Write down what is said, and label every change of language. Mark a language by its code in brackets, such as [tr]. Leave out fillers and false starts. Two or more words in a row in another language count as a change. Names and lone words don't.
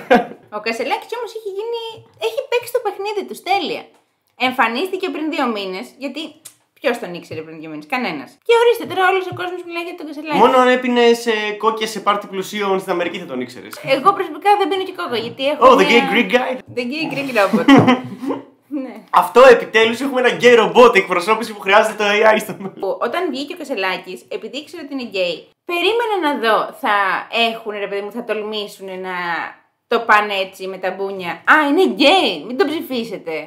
[el] Ο Κασελάκης όμως έχει παίξει το παιχνίδι του τέλεια. Εμφανίστηκε πριν 2 μήνες, γιατί ποιος τον ήξερε πριν 2 μήνες? Κανένας. Και ορίστε τώρα όλος ο κόσμος μιλάει για τον Κασελάκη. Μόνο αν έπινες κόκκες σε πάρτι πλουσίων στην Αμερική θα τον ήξερες. Εγώ προσωπικά δεν πίνω και κόκο, γιατί έχω. [en] Oh, the gay Greek guy. The gay Greek robot. [el] Ναι. Αυτό επιτέλους έχουμε ένα [en] gay robot [el] εκπροσώπηση που χρειάζεται το AI στο μέλλον. Όταν βγήκε ο Κασελάκης, επειδή ήξερα ότι είναι gay, περίμενα να δω, θα έχουν ρε παιδί μου, θα τολμήσουν να το πάνε έτσι με τα μπούνια. Α, είναι gay, μην το ψηφίσετε.